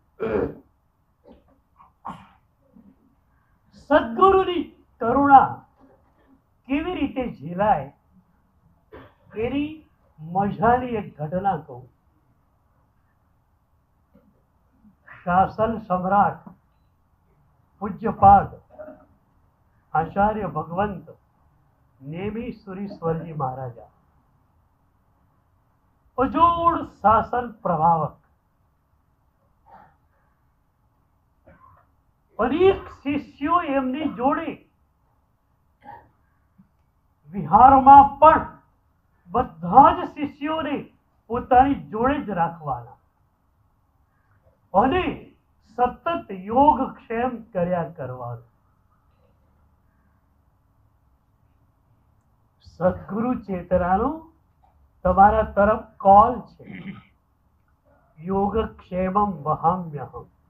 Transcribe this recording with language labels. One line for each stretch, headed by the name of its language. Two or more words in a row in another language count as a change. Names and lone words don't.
Gujarati: સદગુરુની કરુણા કેવી રીતે ઝીલાય એની મજાની એક ઘટના કહું। શાસન સમ્રાટ પૂજ્યપાદ આચાર્ય ભગવંત નેમી સુરીશ્વરજી મહારાજા અજોડ શાસન પ્રભાવક, અનેક શિષ્યો એમની જોડે વિહારમા પણ બધા જ શિષ્યોને પોતાની જોડે જ રાખવાના અને સતત યોગક્ષેમ કર્યા કરવાનું। સદગુરુ ચેતનાનો તમારા તરફ કોલ છે।
Sanskrit: યોગક્ષેમમ વહામ્યહમ।